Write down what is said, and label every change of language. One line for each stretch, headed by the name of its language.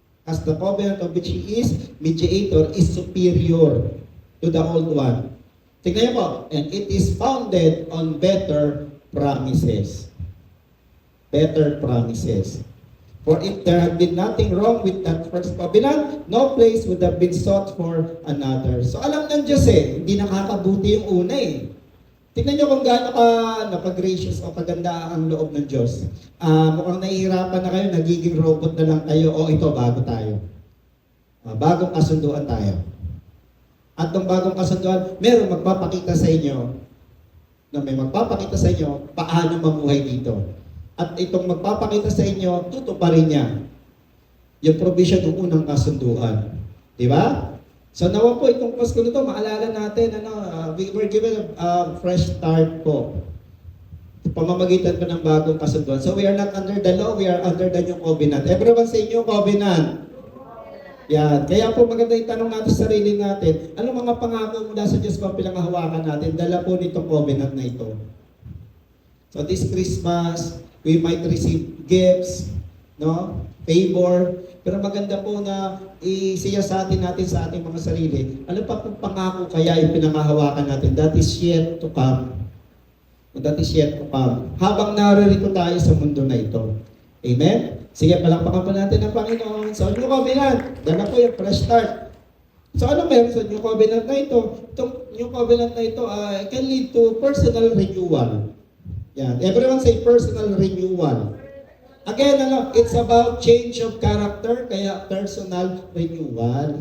English: As the covenant of which He is mediator is superior to the old one.
Filipino: Tignan niyo po,
English: and it is founded on better promises. Better promises. For if there had been nothing wrong with that first covenant, no place would have been sought for another.
Filipino: So alam ng Diyos hindi nakakabuti yung una Tignan niyo kung gaano napag-gracious o kaganda ang loob ng Diyos. Mukhang nahihirapan na kayo, nagiging robot na lang kayo, ito, bago tayo. Bagong kasunduan tayo. At ng bagong kasunduan, meron magpapakita sa inyo na may magpapakita sa inyo paano mamuhay dito. At itong magpapakita sa inyo, tutuparin niya yung provision ng unang kasunduan. Di ba? So nawa po itong Pasko na ito, maalala natin,
English: we were given a fresh start
Filipino: po. Pamamagitan po ng bagong kasunduan.
English: So we are not under the law, we are under the new covenant. Everyone sa inyo, covenant. Yan.
Filipino: Kaya po maganda yung tanong natin sa sarili natin, anong mga pangako mula sa Diyos ba pinanghahawakan natin? Dala po nitong covenant na ito.
English: So this Christmas, we might receive gifts, no?
Filipino: Favor. Pero maganda po na isiyasati natin sa ating mga sarili. Ano pa pong pangako kaya yung pinanghahawakan natin?
English: That is yet to come. That is yet to come.
Filipino: Habang narito tayo sa mundo na ito. Amen? Sige, palakpakan pa natin ang Panginoon. So, New Covenant, dala po yung fresh start. So, ano meron sa New Covenant na ito?
English: Itong New Covenant na ito can lead to personal renewal. Yan. Everyone say personal renewal. Again, it's about change of character, kaya personal renewal.